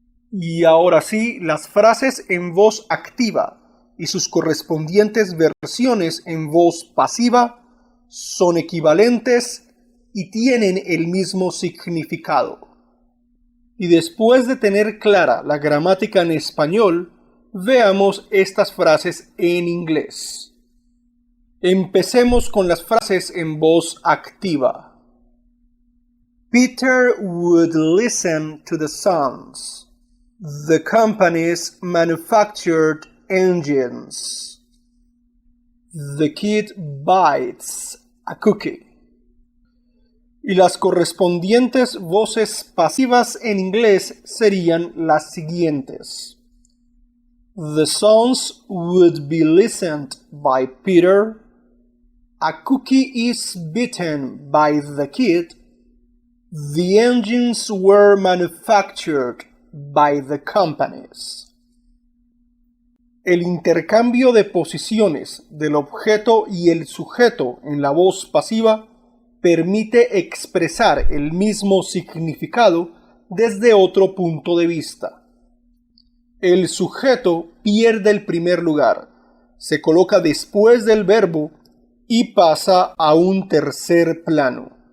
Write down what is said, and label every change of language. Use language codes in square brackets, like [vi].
[es] Y ahora sí, las frases en voz activa y sus correspondientes versiones en voz pasiva son equivalentes y tienen el mismo significado. Y después de tener clara la gramática en español, veamos estas frases en inglés. Empecemos con las frases en voz activa. [en] Peter would listen to the songs. The companies manufactured engines. The kid bites a cookie. [es] Y las correspondientes voces pasivas en inglés serían las siguientes. [en] The songs would be listened by Peter. A cookie is bitten by the kid. The engines were manufactured by the companies. [es] El intercambio de posiciones del objeto y el sujeto en la voz pasiva permite expresar el mismo significado desde otro punto de vista. El sujeto pierde el primer lugar, se coloca después del verbo y pasa a un tercer plano.